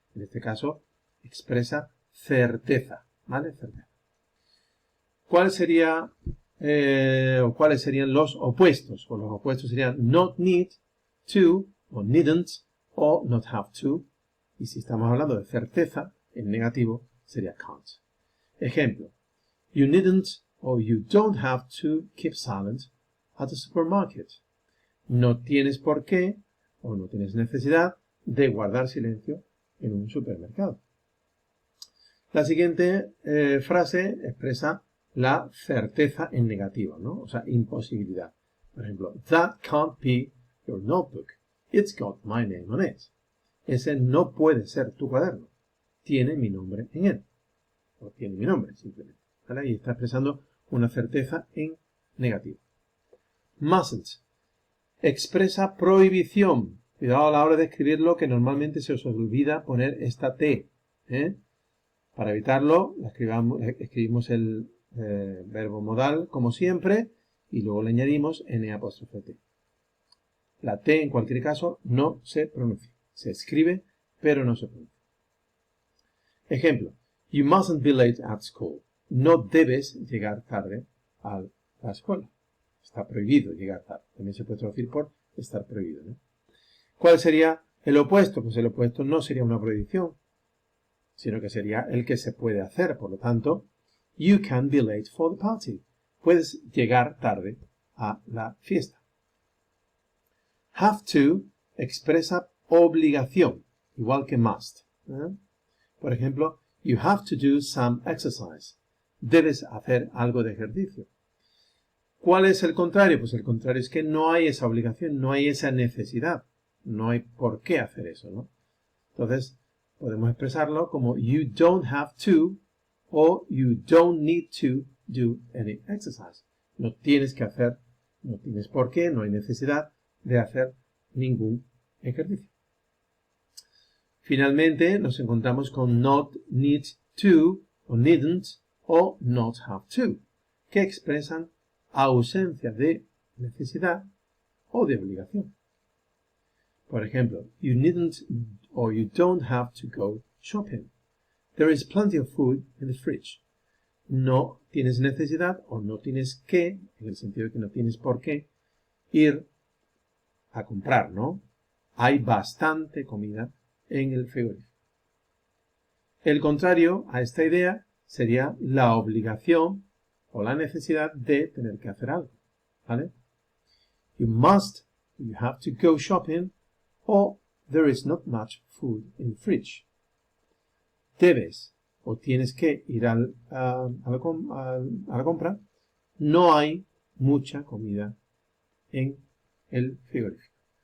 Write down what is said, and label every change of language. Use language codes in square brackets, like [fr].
[es] En este caso, expresa certeza, ¿vale? Certeza. ¿Cuál sería o cuáles serían los opuestos? Pues los opuestos serían not need to, o needn't, o not have to, Y si estamos hablando de certeza, en negativo sería can't. Ejemplo. [en] You needn't or you don't have to keep silent at the supermarket. [es] No tienes por qué o no tienes necesidad de guardar silencio en un supermercado. La siguiente frase expresa la certeza en negativo, ¿no? O sea, imposibilidad. Por ejemplo, [en] that can't be your notebook. It's got my name on it. [es] Ese no puede ser tu cuaderno. Tiene mi nombre en él. O tiene mi nombre, simplemente. ¿Vale? Y está expresando una certeza en negativo. Mustn't. Expresa prohibición. Cuidado a la hora de escribirlo, que normalmente se os olvida poner esta T. Para evitarlo, escribimos el verbo modal, como siempre, y luego le añadimos N''T. La T, en cualquier caso, no se pronuncia. Se escribe, pero no se pronuncia. Ejemplo. [en] You mustn't be late at school. [es] No debes llegar tarde a la escuela. Está prohibido llegar tarde. También se puede traducir por estar prohibido, ¿no? ¿Cuál sería el opuesto? Pues el opuesto no sería una prohibición, sino que sería el que se puede hacer. Por lo tanto, [en] you can be late for the party. [es] Puedes llegar tarde a la fiesta. Have to expresa obligación, igual que must. Por ejemplo, [en] you have to do some exercise. [es] Debes hacer algo de ejercicio. ¿Cuál es el contrario? Pues el contrario es que no hay esa obligación, no hay esa necesidad. No hay por qué hacer eso, ¿no? Entonces, podemos expresarlo como [en] you don't have to o you don't need to do any exercise. [es] No tienes que hacer, no tienes por qué, no hay necesidad de hacer ningún ejercicio. Finalmente, nos encontramos con not need to o needn't o not have to, que expresan ausencia de necesidad o de obligación. Por ejemplo, [en] you needn't or you don't have to go shopping. There is plenty of food in the fridge. [es] No tienes necesidad o no tienes que, en el sentido de que no tienes por qué, ir a comprar, ¿no? Hay bastante comida en el frigorífico. El contrario a esta idea sería la obligación o la necesidad de tener que hacer algo, ¿vale? [en] You must, you have to go shopping, or there is not much food in the fridge. [es] Debes o tienes que ir a la compra, no hay mucha comida en el frigorífico.